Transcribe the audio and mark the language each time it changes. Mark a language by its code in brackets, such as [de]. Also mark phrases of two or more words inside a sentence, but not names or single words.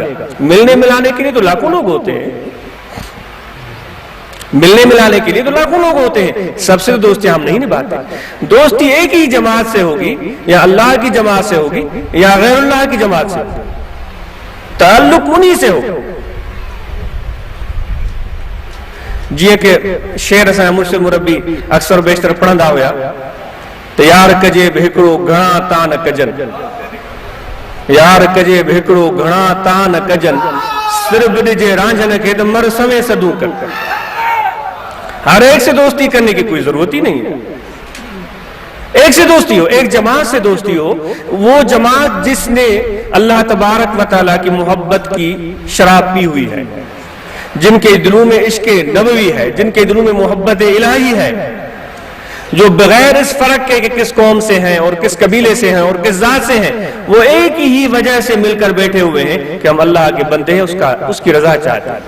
[ur] ملنے ملانے کے لیے تو لاکھوں لوگ ہوتے ہیں، ملنے ملانے کے لیے تو لاکھوں لوگ ہوتے ہیں، سب سے تو دوستی ہم نہیں نبھاتے. دوستی ایک ہی جماعت سے ہوگی، یا اللہ کی جماعت سے ہوگی یا غیر اللہ کی جماعت سے ہوگی، تعلق انہی سے ہوگا. [sd] जी के शेर असां मुर्शिद मुरब्बी अक्सर बेशतर पढ़ंदा हुआ त यार कजे बि हिकिड़ो घणा तान कजन, यार कजे बि हिकिड़ो घणा तान कजन, सिर्फ ॾिजे रांझन खे त मर सवे सदू कर। [ur] ہر ایک سے دوستی کرنے کی کوئی ضرورت ہی نہیں ہے. ایک سے دوستی ہو، ایک جماعت سے دوستی ہو، وہ جماعت جس نے [ar] الله تبارك وتعالى [ur] کی محبت کی شراب پی ہوئی ہے، جن کے دلوں میں عشق نبوی ہے، جن کے دلوں میں محبت الٰہی ہے، جو بغیر اس فرق کے کہ کس قوم سے ہیں اور کس قبیلے سے ہیں اور کس ذات سے ہیں، وہ ایک ہی وجہ سے مل کر بیٹھے ہوئے ہیں کہ ہم اللہ کے بندے ہیں، اس کی رضا چاہتے ہیں.